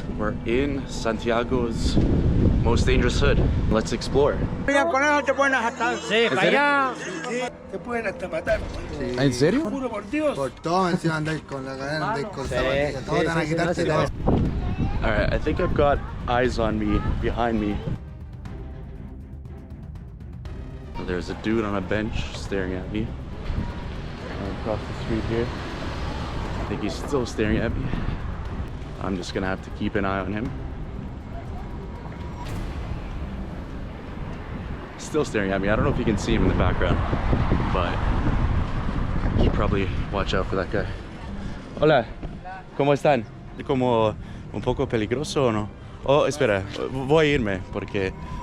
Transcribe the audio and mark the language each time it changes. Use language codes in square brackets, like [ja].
[en] We're in Santiago's most dangerous hood. Let's explore. [es] Con eso te pueden asaltar. Sí, para allá. Te pueden hasta matar. Sí. ¿En serio? Juro por Dios. Por todo encima andáis con la cadena, andáis con zapatillas. Todo te van a quitarte todo. [en] All right, I think I've got eyes on me behind me. There's a dude on a bench staring at me. Across the street here. I think he's still staring at me. I'm just gonna have to keep an eye on him. Still staring at me. I don't know if you can see him in the background, but you probably watch out for that guy. [es] Hola, ¿cómo están? ¿Como un poco peligroso o no? Oh, espera, voy a irme porque...